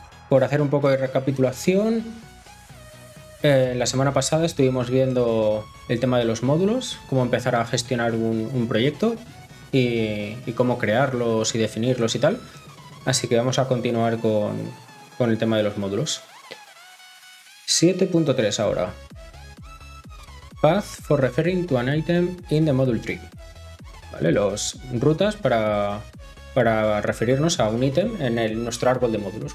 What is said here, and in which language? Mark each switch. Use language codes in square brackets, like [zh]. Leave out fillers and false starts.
[es] Por hacer un poco de recapitulación, la semana pasada estuvimos viendo el tema de los módulos, cómo empezar a gestionar un proyecto y cómo crearlos y definirlos y tal. Así que vamos a continuar con el tema de los módulos. 7.3 ahora. [en] Path for referring to an item in the module tree. [es] ¿Vale? Los rutas para referirnos a un ítem en nuestro árbol de módulos.